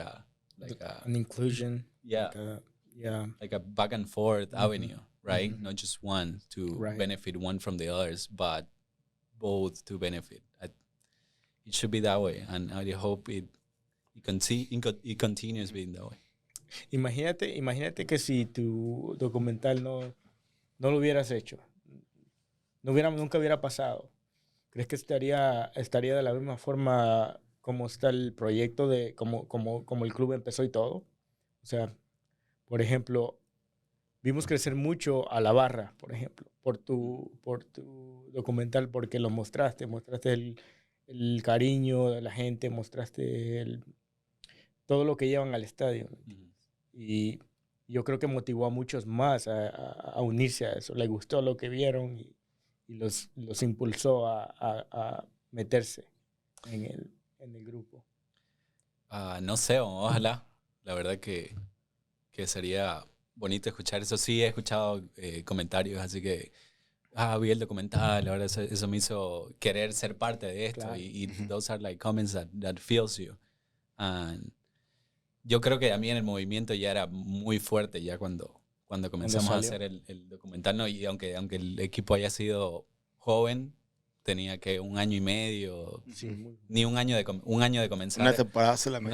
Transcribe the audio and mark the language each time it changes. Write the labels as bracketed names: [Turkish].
[English] An inclusion. yeah, Yeah. like a back and forth avenue, right? Not just one to Right. benefit one from the others, but both to benefit. It should be that way, and I hope it continues being that way. [Spanish] Imagínate que si tu documental no lo hubieras hecho, nunca hubiera pasado. ¿Crees que estaría de la misma forma como está el proyecto de como el club empezó y todo? O sea, por ejemplo, vimos crecer mucho a la barra, por ejemplo, por tu documental, porque lo mostraste el cariño de la gente, mostraste todo lo que llevan al estadio. Y yo creo que motivó a muchos más a unirse a eso. Les gustó lo que vieron y los impulsó a meterse en el grupo. No sé, ojalá. La verdad que sería bonito escuchar eso. Sí, he escuchado comentarios, así que vi el documental, ahora eso me hizo querer ser parte de esto. Claro. [English] Y those are like comments that feels you. [Spanish] And yo creo que también el movimiento ya era muy fuerte ya cuando comenzamos a hacer el documental, ¿no? Y aunque el equipo haya sido joven, tenía que 1 año y medio, ni un año de comenzar. Una temporada solamente.